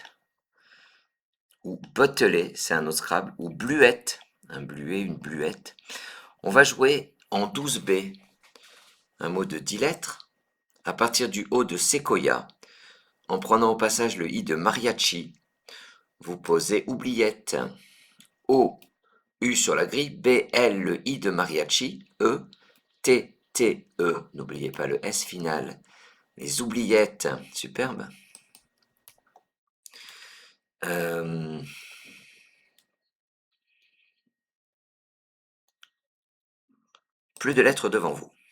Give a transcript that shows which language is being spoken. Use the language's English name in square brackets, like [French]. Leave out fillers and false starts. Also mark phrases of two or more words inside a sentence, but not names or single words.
[French] Ou Bottelet, c'est un autre Scrabble. Ou Bluette, un bluet, une bluette. On va jouer en 12B, un mot de 10 lettres, à partir du O de séquoia, en prenant au passage le I de mariachi. Vous posez oubliette. O U sur la grille, B, L, le I de mariachi, E, T, T, E, n'oubliez pas le S final, les oubliettes, superbe. Plus de lettres devant vous.